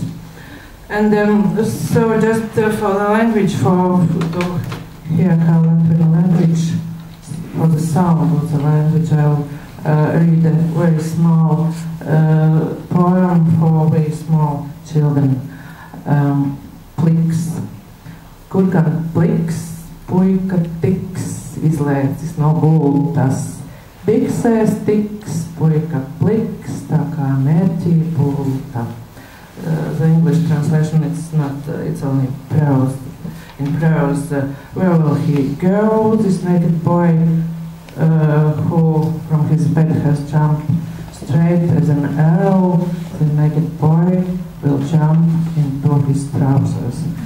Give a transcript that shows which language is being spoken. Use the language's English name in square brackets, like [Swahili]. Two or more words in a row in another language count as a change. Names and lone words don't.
[English] And so just for the language, to hear how Latvian language, for the sound of the language, I'll read a very small poem for very small children. [Latvian] Pliks. Kur gan pliks, puika tiks, izlēcis no gultas. Biksēs tiks, puika pliks, tā kā mērķī pulta. [English] The English translation, it's not, it's only prose. In prose, where will he go, this naked boy, who from his bed has jumped straight as an arrow? The naked boy will jump into his trousers.